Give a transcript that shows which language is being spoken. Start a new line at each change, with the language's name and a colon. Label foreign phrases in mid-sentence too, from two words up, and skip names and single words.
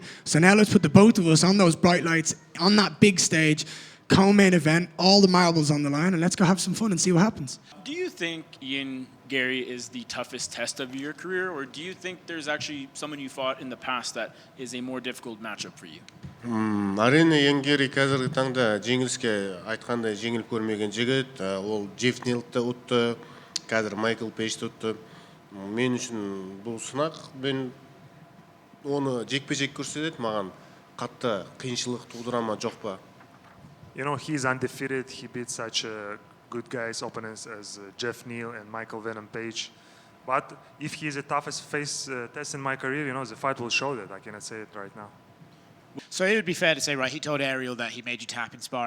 English: So now let's put the both of us on those bright lights, on that big stage, co-main event, all the marbles on the line, and let's go have some fun and see what happens. Do you think Garry is the toughest test of your career, or do you think there's actually someone you fought in the past that is a more difficult matchup for you?
Kazakh: Әрине, Гарри қазіргі таңда жеңіліске айтқандай жеңіл көрмеген жігіт. Ол Джефф Нилді ұтты, қазір Майкл Пейджді ұтты. Мен үшін бұл сынақ, мен оны жекпе-жек көрсетеді, маған қатты қиыншылық тудыра ма жоқ па?
English: He's undefeated. He beat such good guys, opponents as Jeff Neal and Michael Venom Page. But if he's the toughest test in my career, the fight will show that. I cannot say it right now. So it would be fair to say, right, he told Ariel that he made you tap in sparring.